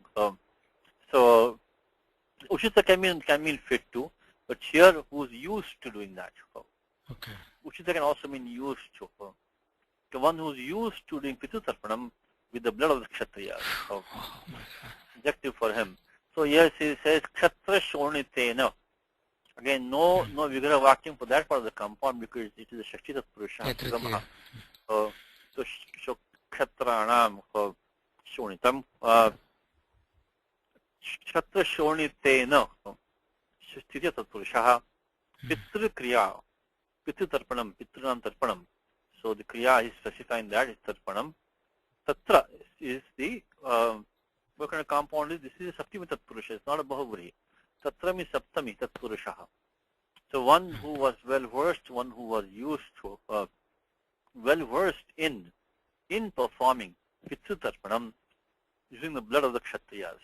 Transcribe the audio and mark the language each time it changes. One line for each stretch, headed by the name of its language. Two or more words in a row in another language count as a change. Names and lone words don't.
English: So Ushita can mean fit to, but here who's used to doing that. Okay. Ushita can also mean used to. The one who's used to doing
Sanskrit: Pitru Tarpanam
English: with the blood of the Kshatriyas. Oh my God. Adjective for him. So here he says
Sanskrit: Kshatra Shonitena.
English: Again, no
Sanskrit: Vigraha Vakyam
English: for that part of the compound because it is a
Sanskrit: Shakshita Purusha. So Kshatranam Shonitam. Kshatra Shonitena. Sthitya Tatpurusha. Pitru Kriya. Pitru Tarpanam. Pitrunam Tarpanam.
English: So the Kriya is specifying that it's Tarpanam. Tatra is the what kind of compound is this? Is a
Sanskrit: Saptima Tatpurusha.
English: It's not a Bahubri.
Sanskrit: Tatrami Saptami Tatpurushaha.
English: So one who was well versed, one who was used to, well versed in performing
Sanskrit: Pitru Tarpanam
English: using the blood of the Kshatriyas.